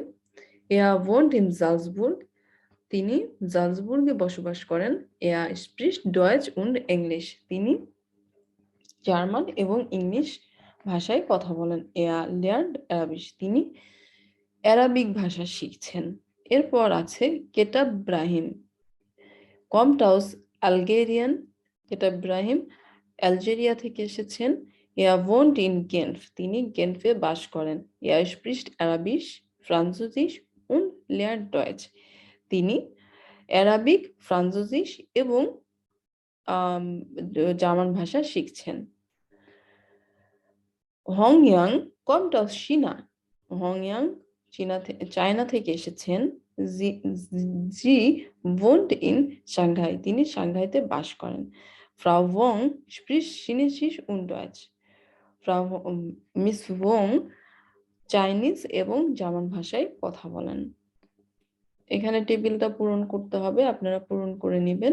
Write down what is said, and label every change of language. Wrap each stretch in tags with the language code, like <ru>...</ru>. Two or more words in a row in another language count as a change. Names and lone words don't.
<de>Er wohnt in Salzburg.</de> <bn>তিনি জালসবুর্গে বসবাস করেন।</bn> <de>Er spricht Deutsch und English.</de> <bn>তিনি জার্মান এবং ইংলিশ ভাষায় কথা বলেন।</bn> <de>Er lernt Arabisch.</de> <bn>তিনি অ্যারাবিক ভাষা শিখছেন। এরপর আছে কেটাব ব্রাহিম</bn> <de>kommt aus Algerien.</de> <bn>কেটাব ব্রাহিম আলজেরিয়া থেকে এসেছেন।</bn> <de>Er wohnt in Genf.</de> <bn>তিনি গেনফে বাস করেন।</bn> <de>Er spricht Arabisch, Französisch und lernt Deutsch.</de> <bn>তিনি অ্যারাবিক, ফ্রান্সোজিস এবং জার্মান ভাষা শিখছেন।</bn> <de>হংয়াং kommt aus China.</de> <bn>হংয়াং চায়না থেকে এসেছেন।</bn> <de>Sie wohnt in Shanghai.</de> <bn>তিনি সাংহাইতে বাস করেন।</bn> <de>Frau Wong spricht Chinesisch und Deutsch.</de> <bn>মিস ওং চাইনিজ এবং জার্মান ভাষায় কথা বলেন। এখানে টেবিলটা পূরণ করতে হবে, আপনারা পূরণ করে নেবেন।</bn>